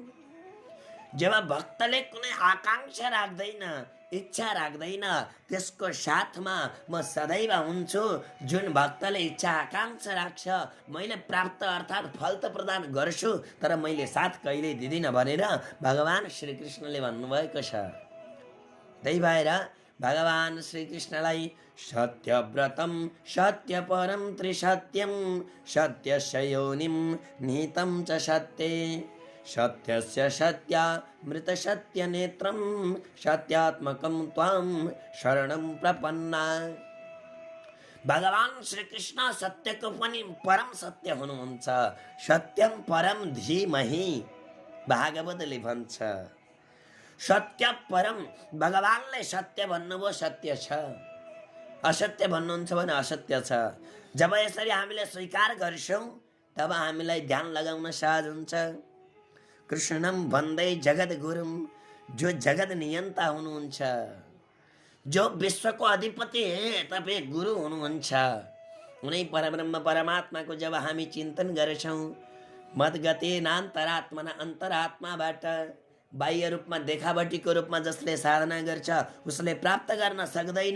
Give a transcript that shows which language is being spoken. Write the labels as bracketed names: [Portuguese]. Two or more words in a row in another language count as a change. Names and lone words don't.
[Nepali] जब भक्तले कुनै आकांक्षा राख्दैन, इच्छा राख्दैन, त्यसको साथमा म सदैव हुन्छु। जुन भक्तले इच्छा आकांक्षा राख्छ, मैले प्राप्त अर्थात् फल त प्रदान गर्छु तर मैले साथ कहिल्यै दिदिनँ भनेर भगवान श्रीकृष्णले भन्नुभएको छ। त्यही भएर भगवान श्रीकृष्णलाई [Sanskrit] सत्यव्रतम सत्यपरम त्रिसत्यम सत्यस्य योनिम निहितं च सत्ये सत्यस्य सत्यामृत सत्य नेत्रम सत्यात्मकम त्वाम शरणं प्रपन्ना। [Nepali] भगवान श्रीकृष्ण सत्यको पनि परम सत्य हुनुहुन्छ। [Sanskrit] सत्यम परम धीमहि [Nepali] भागवतले भन्छ। सत्य परम, भगवानले सत्य भन्नुभयो, सत्य छ। असत्य भन्नुहुन्छ भने असत्य छ। जब यसरी हामीले स्वीकार गर्छौँ तब हामीलाई ध्यान लगाउन सहज हुन्छ। कृष्णम भन्दै जगत गुरुम, जो जगत नियन्ता हुनुहुन्छ, जो विश्वको अधिपति हे तपाईँ गुरु हुनुहुन्छ, उनै परब्रह्म परमात्माको जब हामी चिन्तन गर्छौँ, मद्गतेनान्तरात्मना अन्तरात्माबाट बाह्य रूपमा देखावटीको रूपमा जसले साधना गर्छ उसले प्राप्त गर्न सक्दैन।